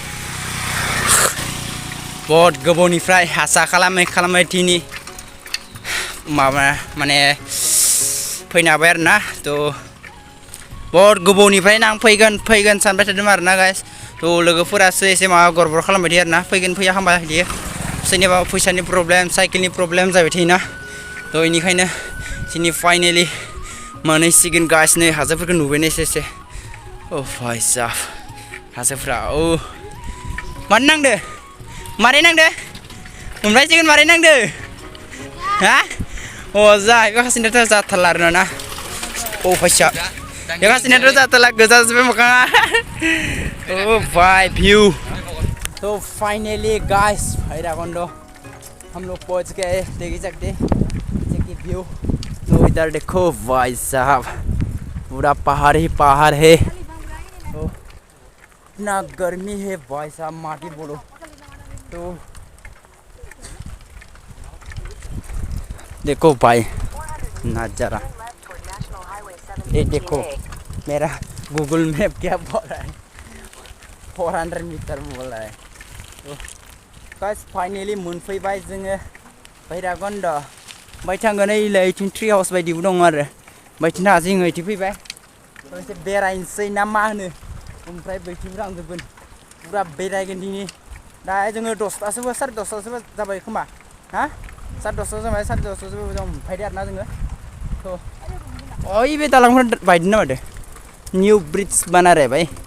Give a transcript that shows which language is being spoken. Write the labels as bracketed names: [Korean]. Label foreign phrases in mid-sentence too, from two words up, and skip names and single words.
[Bodo] बहुत गोबावनिफ्राय आसा खालामै दिनै माबा माने फैनो हाबाय आरोना तो बहुत गोबावनिफ्राय आं फैगोन सानबाय थादोंमोन आरोना गाइस तो लोगोफोरासो एसे माबा गरबर खालामबाय थायो आरोना फैगोन फैया खालामबाय थायो सोरनिबा फैसानि प्रब्लेम साइकेलनि प्रब्लेम जाबाय थायोना तो बेनिखायनो दिनै फाइनेलि मोनहैसिगोन गाइस नै हाजोफोरखौ नुबायनो एसे ओ [Hindi] भाई साहब [Bodo] हाजोफ्रा ओ मारै नांदो मोनबायसिगोन मारै नांदो हा अ जाहैबाय खासिनाथ' जाथारला आरोना ओ फैसा ये खासिनाथ' जाथारला गोजा जोब्बाय मोखाङा [Hindi] ओ भाई व्यू तो [English] finally guys [Hindi] भैराकुंड हम लोग पहुंच गए देख ही सकते हैं व्यू तो इधर देखो भाई साहब पूरा पहाड़ ही पहाड़ है तो इतना गर्मी है भाई साहब माटी बोलो तो देखो भाई नजारा ये देखो मेरा गूगल मैप क्या बोल रहा है 400 मीटर बोल रहा है [Bodo] तो [English] guys finally [Bodo] मोनफैबाय जोङो भैराबकुंड ओमफ्राय थांगोन ओइथिं [English] tree house [Bodo] बायदिबो दं आरो बैथिं जोङो ओइथिं फैबाय एसे बेरायनोसै ना मा होनो ओमफ्राय बैथिंबो थांजोबगोन पुरा बेरायगोन दिनै दा जोङो 10टासोबो 10:30टासोबो जाबाय खोमा हा 10:30 जाबाय 10:30 जों फैदो आरोना जोङो थ' ओइ बे दालांफोर बायदों ना माथो [English] new bridge [Bodo] बानायबाय